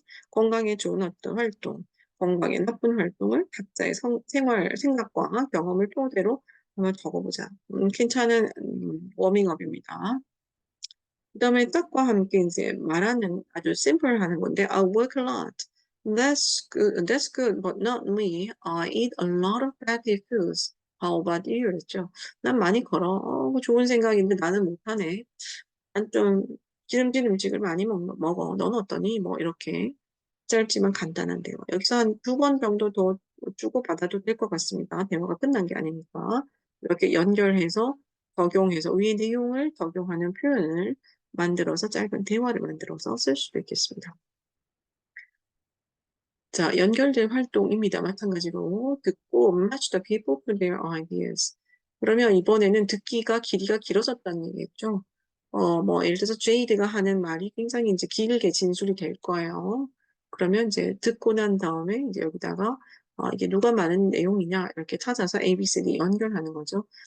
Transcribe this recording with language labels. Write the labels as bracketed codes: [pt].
[ko] 건강에 좋은 어떤 활동, 건강에 나쁜 활동을 각자의 생활, 생각과 경험을 토대로 한번 적어보자. 괜찮은 워밍업입니다. 그 다음에 뜻과 함께 이제 말하는 아주 심플하는 건데 [en] I work a lot. That's good, but not me. I eat a lot of fatty foods. How about you? [ko] 그랬죠. 난 많이 걸어. 그거 좋은 생각인데 나는 못하네. 난 좀 기름진 음식을 많이 먹어. 넌 어떠니? 뭐 이렇게 짧지만 간단한 대화. 여기서 한 두 번 정도 더 주고받아도 될 것 같습니다. 대화가 끝난 게 아니니까. 이렇게 연결해서 적용해서 위의 내용을 적용하는 표현을 만들어서 짧은 대화를 만들어서 쓸 수도 있겠습니다. 자, 연결된 활동입니다. 마찬가지로 듣고 [en] match the people to their ideas. [ko] 그러면 이번에는 듣기가 길이가 길어졌다는 얘기겠죠. 뭐 예를 들어서 제이드가 하는 말이 굉장히 이제 길게 진술이 될 거예요. 그러면 이제 듣고 난 다음에 이제 여기다가 이게 누가 말하는 내용이냐 이렇게 찾아서 A, B, C, D 연결하는 거죠.